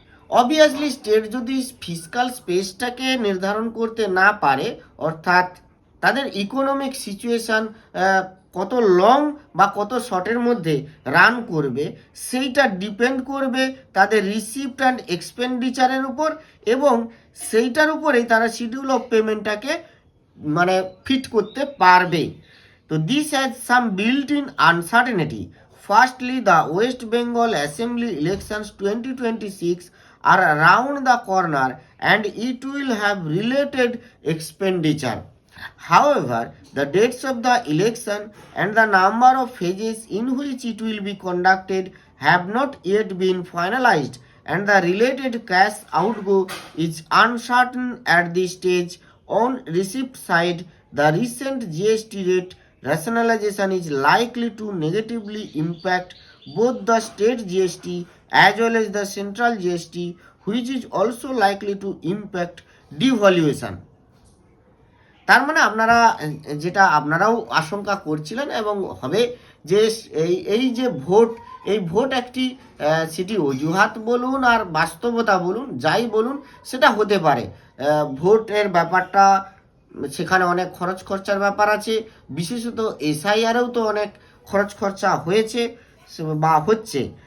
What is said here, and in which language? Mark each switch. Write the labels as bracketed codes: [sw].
[bn] Obviously state যদি fiscal স্পেসটাকে নির্ধারণ করতে না পারে, অর্থাৎ তাদের ইকোনমিক সিচুয়েশান কত লং বা কত শর্টের মধ্যে রান করবে, সেইটা ডিপেন্ড করবে তাদের রিসিপ্ট অ্যান্ড এক্সপেন্ডিচারের উপর, এবং সেইটার উপরেই তারা শিডিউল অফ পেমেন্টটাকে মানে ফিট করতে পারবে। [en] তো this has some built in uncertainty. Firstly, the West Bengal Assembly elections 2026 are around the corner and it will have related expenditure. However, the dates of the election and the number of phases in which it will be conducted have not yet been finalized, and the related cash outgo is uncertain at this stage. On receipt side, the recent GST rate rationalization is likely to negatively impact both the state GST as well as the central GST, which is also likely to impact devaluation. [bn] তার মানে আপনারা যেটা আপনারাও আশঙ্কা করছিলেন এবং হবে যে এই যে ভোট, এই ভোট একটি সেটি অজুহাত বলুন আর বাস্তবতা বলুন, যাই বলুন, সেটা হতে পারে। ভোটের ব্যাপারটা, সেখানে অনেক খরচ খরচার ব্যাপার আছে, বিশেষত এসআইআরেও তো অনেক খরচ খরচা হয়েছে বা হচ্ছে।